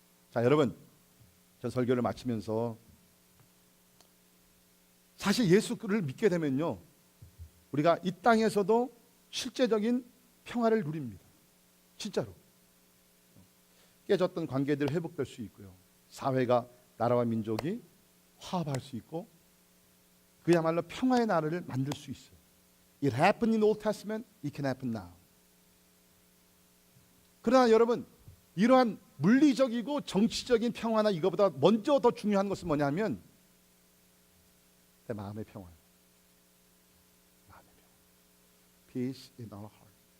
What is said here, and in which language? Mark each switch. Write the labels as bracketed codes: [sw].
[ko] 자, 여러분, 저 설교를 마치면서 사실 예수를 믿게 되면요, 우리가 이 땅에서도 실제적인 평화를 누립니다. 진짜로. 깨졌던 관계들이 회복될 수 있고요, 사회가, 나라와 민족이 화합할 수 있고, 그야말로 평화의 나라를 만들 수 있어요. [en] It happened in the Old Testament, it can happen now. [ko] 그러나 여러분, 이러한 물리적이고 정치적인 평화나 이거보다 먼저 더 중요한 것은 뭐냐면 내 마음의 평화예요. 마음의 평화. [en] Peace in our heart.